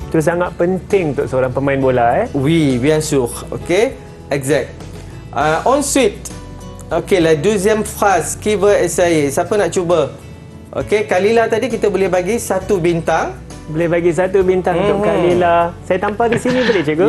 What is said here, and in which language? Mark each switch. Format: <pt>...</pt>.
<ms>Itu sangat penting untuk seorang pemain bola</ms> <fr>Oui, bien sûr. Okey? Exact. Ensuite, okey, la deuxième phrase, qui veut essayer?</fr> <ms>Siapa nak cuba? Okey, Kalila tadi kita boleh bagi 1 bintang. Boleh bagi 1 bintang untuk Kalila. Saya tampal di sini boleh cikgu?</ms>